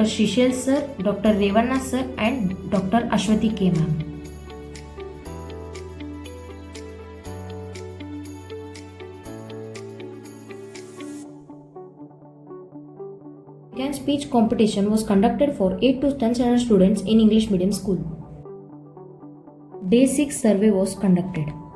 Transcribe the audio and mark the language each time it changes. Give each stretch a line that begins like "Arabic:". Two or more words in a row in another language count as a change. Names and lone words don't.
English: Shishel sir, Dr. Revana sir and Dr. Ashwati K ma'am. Weekend speech competition was conducted for 8 to 10 standard students in English Medium School. Day 6 survey was conducted.